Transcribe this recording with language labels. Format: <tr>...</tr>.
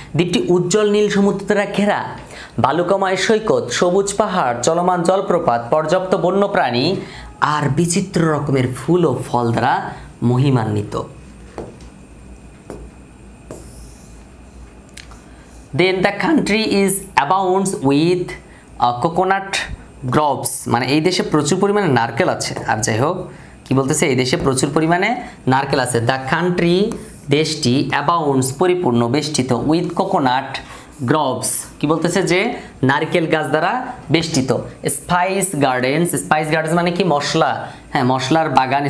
<bn>দ্বীপটি উজ্জ্বল নীল সমুদ্র দ্বারা ঘেরা, বালুকাময় সৈকত, সবুজ পাহাড়, চলমান জলপ্রপাত, পর্যাপ্ত বন্যপ্রাণী আর বিচিত্র রকমের ফুল ও ফল দ্বারা মহিমান্বিত।</bn> <en>Then the country is abounds with coconut groves</en> <bn>মানে এই দেশে প্রচুর পরিমাণে নারকেল আছে। আর যাই হোক কি বলতেছে, এই দেশে প্রচুর পরিমাণে নারকেল আছে। দ্য কান্ট্রি দেশটি অ্যাবাউন্ডস পরিপূর্ণ বেষ্টিত উইথ কোকোনাট গ্রোভস কি বলতেছে যে নারকেল গাছ দ্বারা বেষ্টিত। স্পাইস গার্ডেন্স, স্পাইস গার্ডেন্স মানে কি মশলা, হ্যাঁ মশলার বাগান।</bn>